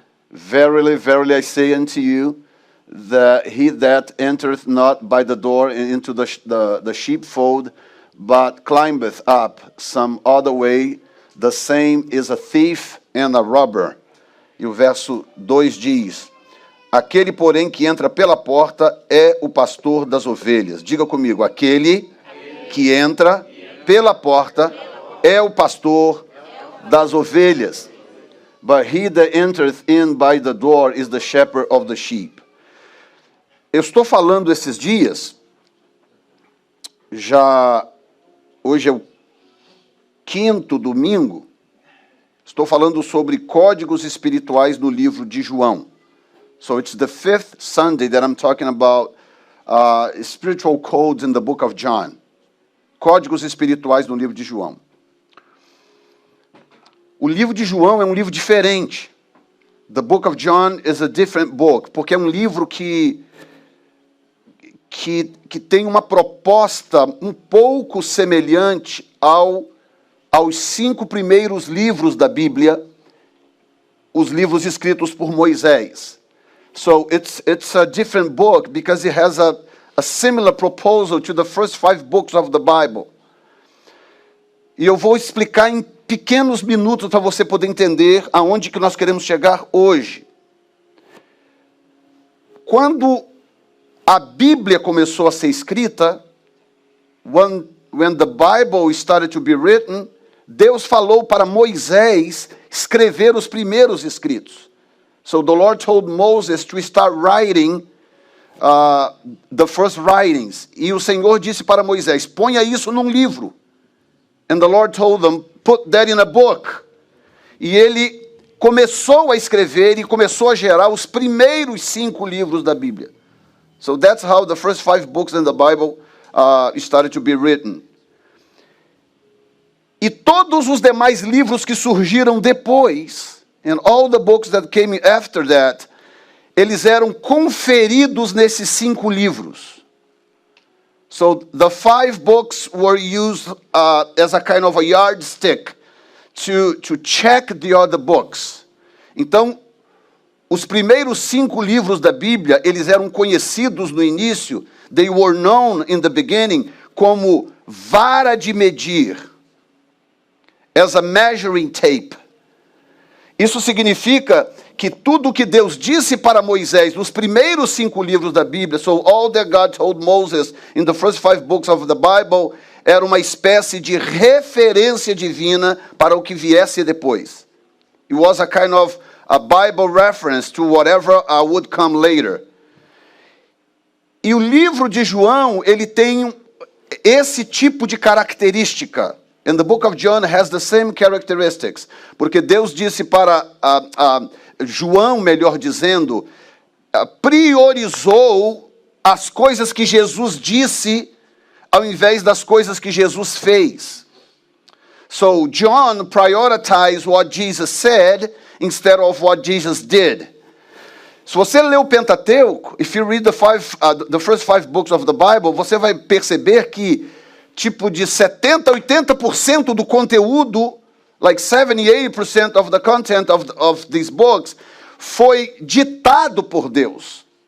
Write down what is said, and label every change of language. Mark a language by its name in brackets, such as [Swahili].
[English] Verily, I say unto you, that he that entereth not by the door into the sheepfold, but climbeth up some other way, the same is a thief and a robber. [Portuguese] E o verso 2 diz: aquele, porém, que entra pela porta é o pastor das ovelhas. Diga comigo, aquele que entra pela porta é o pastor das ovelhas. [English] But he that entereth in by the door is the shepherd of the sheep. [Portuguese] Eu estou falando esses dias, hoje é o 5º domingo, estou falando sobre códigos espirituais no livro de João. [English] So it's the 5th Sunday that I'm talking about spiritual codes in the book of John. [Portuguese] Códigos espirituais no livro de João. O livro de João é um livro diferente. [English] The book of John is a different book, [Portuguese] porque é um livro que tem uma proposta um pouco semelhante aos 5 primeiros livros da Bíblia, os livros escritos por Moisés. [English] So it's a different book because it has a similar proposal to the first 5 books of the Bible. [Portuguese] E eu vou explicar em pequenos minutos para você poder entender aonde que nós queremos chegar hoje. Quando a Bíblia começou a ser escrita, [English] when the Bible started to be written, [Portuguese] Deus falou para Moisés escrever os primeiros escritos. [English] So the Lord told Moses to start writing the first writings. [Portuguese] E o Senhor disse para Moisés, ponha isso num livro. [English] And the Lord told them, put that in a book. [Portuguese] E ele começou a escrever e começou a gerar os primeiros 5 livros da Bíblia. [English] So that's how the first 5 books in the Bible started to be written. [Portuguese] E todos os demais livros que surgiram depois, [English] and all the books that came after that, [Portuguese] eles eram conferidos nesses 5 livros. [English] So the 5 books were used as a kind of a yardstick to check the other books. [Portuguese] Então, os primeiros 5 livros da Bíblia, eles eram conhecidos no início, [English] they were known in the beginning, [Portuguese] como vara de medir, [English] as a measuring tape. [Portuguese] Isso significa que tudo que Deus disse para Moisés nos primeiros 5 livros da Bíblia, [English] so all that God told Moses in the first 5 books of the Bible, [Portuguese] era uma espécie de referência divina para o que viesse depois. [English] It was a kind of a Bible reference to whatever would come later. [Portuguese] E o livro de João, ele tem esse tipo de característica. [English] And the book of John has the same characteristics. [Portuguese] Porque Deus disse para João, melhor dizendo, priorizou as coisas que Jesus disse ao invés das coisas que Jesus fez. [English] So John prioritized what Jesus said instead of what Jesus did. [Portuguese] Se você ler o Pentateuco, [English] if you read the first 5 books of the Bible, [Portuguese] você vai perceber que tipo de 70, 80% do conteúdo, [English] like 70, 80% of the content of these books, [Portuguese] foi ditado por Deus.